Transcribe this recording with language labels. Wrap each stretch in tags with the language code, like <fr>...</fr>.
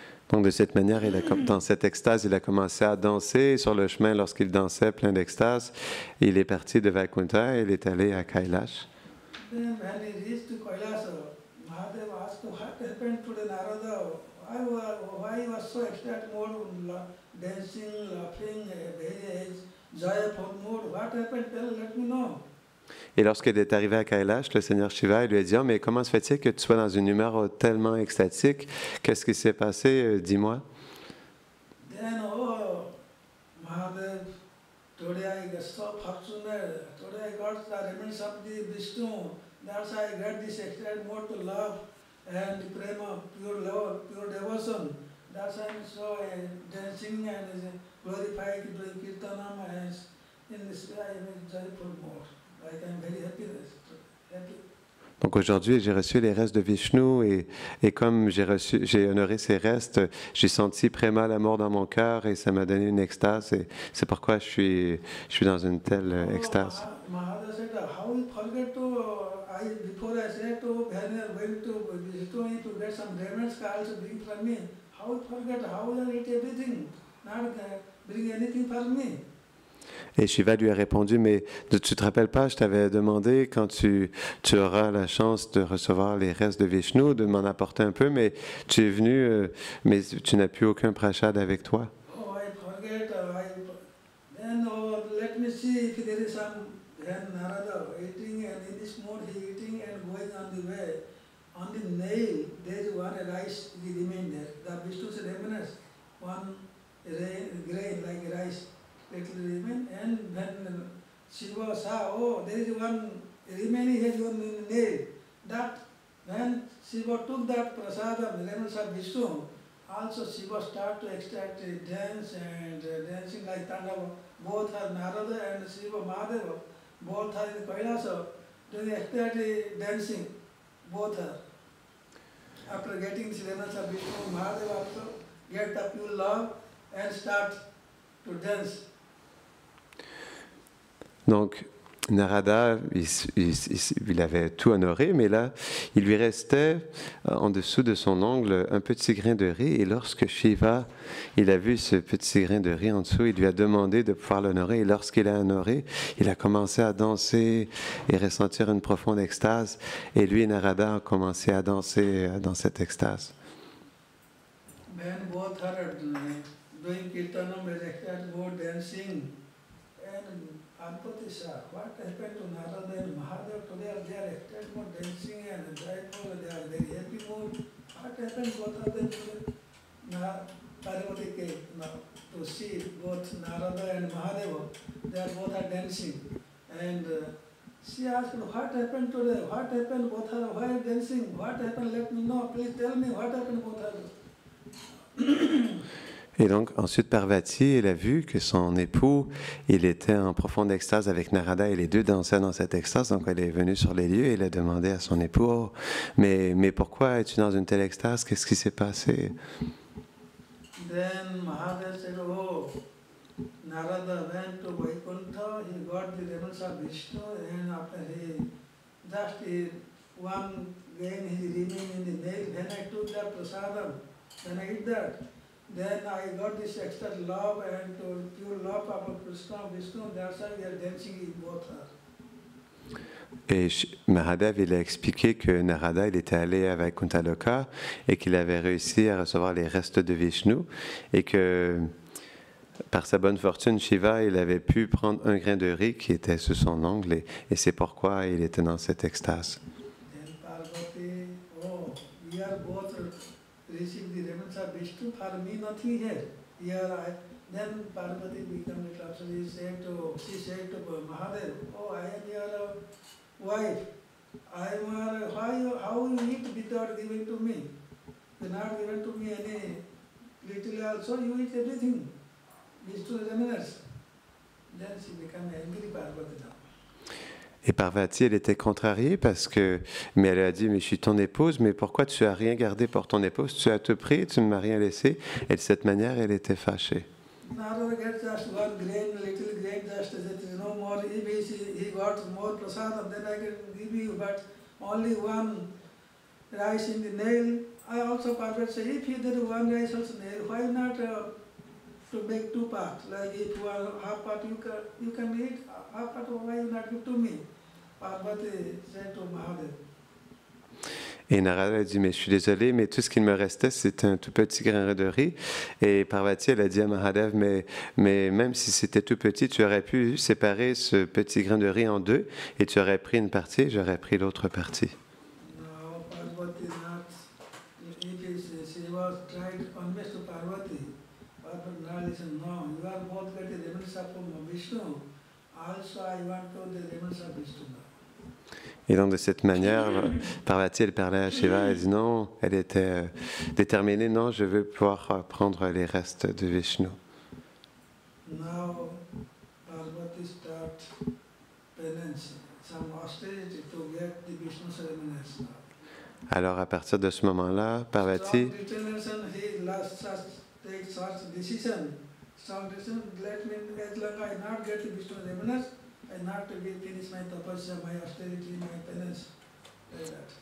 <fr>Donc, de cette manière, dans cette extase, il a commencé à danser. Sur le chemin, lorsqu'il dansait plein d'extase, il est parti de Vaikuntha et il est allé à Kailash.</fr> <en>Then when he reached to Kailas, Mahadeva asked what happened to the Narada. Why he was so ecstatic mood, dancing, laughing, very joyful mood. What happened? Let me know.</en> <fr>Et lorsqu'il est arrivé à Kailash, le Seigneur Shiva il lui a dit, oh, mais comment se fait-il que tu sois dans une humeur tellement extatique? Qu'est-ce qui s'est passé? Dis-moi.</fr> <en>Then, Mahadev, today I got so fortunate. Today I got the remnants of the Vishnu. That's why I got this ecstatic mood to love and the prema, pure love, pure devotion. That's why I'm so dancing and glorifying, doing kirtanam, and in this way I am in joyful mood. Like I'm very happy.</en> <fr>Donc aujourd'hui, j'ai reçu les restes de Vishnu et comme j'ai honoré ces restes, j'ai senti Prema, l'amour dans mon cœur et ça m'a donné une extase et c'est pourquoi je suis dans une telle extase.</fr> <en>Maharaj said, how you forget to, before I said to, when you are going to get some remnants, also bring for me. How you forget, how you eat everything, not bring anything for me.</en> <fr>Et Shiva lui a répondu, mais tu te rappelles pas, je t'avais demandé quand tu auras la chance de recevoir les restes de Vishnu, de m'en apporter un peu, mais tu es venu, mais tu n'as plus aucun prashad avec toi.</fr> <en>Oh, I forget, then let me see if there is some, then Narada eating and in this mood he eating and going on the way. On the nail, there is one rice remain there. The Vishnu's remnants, one grain like rice. Little remain, and when Shiva saw, oh, there is one remaining here, one nail. That when Shiva took that prasadam, remnants of Vishnu, also Shiva started to ecstatic dance and dancing like Tandava. Both are Narada and Shiva Mahadeva. Both are in Kailasa doing ecstatic dancing. Both are. After getting the remnants of Vishnu, Mahadeva also get the pure love and start to dance.</en> <fr>Donc, Narada, il avait tout honoré, mais là, il lui restait en dessous de son ongle un petit grain de riz. Et lorsque Shiva, il a vu ce petit grain de riz en dessous, il lui a demandé de pouvoir l'honorer. Et lorsqu'il a honoré, il a commencé à danser et ressentir une profonde extase. Et lui et Narada ont commencé à danser dans cette extase.</fr> <en>When both are doing kirtanam, dancing, and Anpati Shah, what happened to Narada and Mahadev today? They are ecstatic mood, dancing and joyful, they are very happy mood. What happened both of them today? Parvati came to see both Narada and Mahadeva. They are both are dancing. And she asked, what happened today? What happened both are, why are dancing? What happened? Let me know. Please tell me what happened both are.</en> <fr>Et donc, ensuite, Parvati, elle a vu que son époux, il était en profonde extase avec Narada et les deux dansaient dans cette extase. Donc, elle est venue sur les lieux et elle a demandé à son époux, oh, mais pourquoi es-tu dans une telle extase? Qu'est-ce qui s'est passé?</fr> <en>Then Mahadev said, oh, Narada went to Vaikuntha, he got the remnants of Vishnu, and after he just one grain he remained in the nail. When I took that prasadam, when I eat that, then I got this extra love and pure love of Krishna, Vishnu, that's why we are dancing in both her.</en> <fr>Et Mahadev, il a expliqué que Narada, il était allé avec Kuntaloka et qu'il avait réussi à recevoir les restes de Vishnu et que par sa bonne fortune, Shiva, il avait pu prendre un grain de riz qui était sous son ongle et c'est pourquoi il était dans cette extase.</fr> <en>Then Parvati, oh, we are both received the remnants of Vishnu, for me nothing here. Then Parvati became a cluster. She said to Mahadev, oh, I am your wife. How you eat without giving to me? You not given to me any little also, you eat everything. Vishnu remnants. Then she became angry Parvati now.</en> <fr>Et Parvati, elle était contrariée mais elle a dit, mais je suis ton épouse, mais pourquoi tu as rien gardé pour ton épouse? Tu as tout pris, tu ne m'as rien laissé. Et de cette manière, elle était fâchée.</fr> <en>Narada gets just one grain, little grain, just no more. If he got more prasadam, then I can give you, but only one rice in the nail. I also Parvati say, if you did one rice also nail, why not to make two parts? Like if one half part you can eat, half part why you not give to me? Parvati said to Mahadev.</en> <fr>Et Narada a dit, mais je suis désolé, mais tout ce qu'il me restait, c'est un tout petit grain de riz. Et Parvati, elle a dit à Mahadev, mais même si c'était tout petit, tu aurais pu séparer ce petit grain de riz en deux, et tu aurais pris une partie, et j'aurais pris l'autre partie.</fr> <en>No, Parvati not. She was trying to convince to Parvati. Parvati not listen, no, you are both getting the remnants of Vishnu. Also I want to the remnants of Vishnu now.</en> <fr>Et donc de cette manière, Parvati, elle parlait à Shiva, elle dit non, elle était déterminée, non, je veux pouvoir prendre les restes de Vishnu.</fr> <en>Now Parvati start penance, some austerity to get the Vishnu ceremonies now.</en> <fr>Alors à partir de ce moment-là, Parvati,</fr> <en>Strong determination, he take such decision. Strong decision, let me, as long as I not get the Vishnu ceremonies, I not to finish my tapasya, my austerity, my penance, like that.</en>